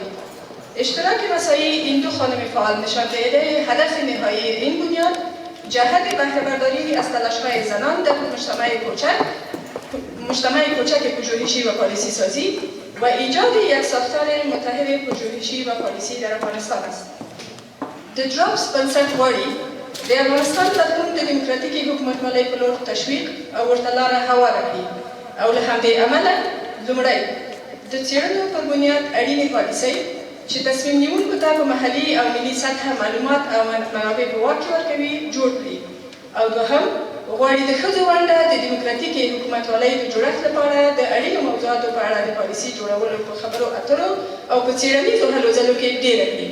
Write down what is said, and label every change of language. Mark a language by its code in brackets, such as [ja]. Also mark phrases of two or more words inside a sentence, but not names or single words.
[fa] اشتراک مساعی این دو خانم فعال نشان دهنده هدف نهایی این بنیاد جهت بهره‌برداری از تلاش‌های زنان در مجتمع کوچک پژوهشی و پالیسی سازی و ایجاد یک ساختار متحد پژوهشی و پالیسی در افغانستان است. [ps] د درابس بنسټ غواړي د افغانستان راتلونکي د دموکراتیکي حکومتولۍ په لور تشویق او ورته لاره هواره کړي او له همدې امله لومړی د څېړنو پر بنیاد اړینې پالیسۍ چې تصمیم نیونکو ته په محلي او ملي سطحه معلومات او منابع په واک کې ورکوي جوړ کړي او دوهم غواړي د ښځو ونډه د دموکراتیکي حکومتولۍ د جوړښت لپاره د اړینو موضوعاتو په اړه د پالیسۍ جوړولو په خبرو اترو او په څېړنیزو هلو ځلو کې ډېره کړي.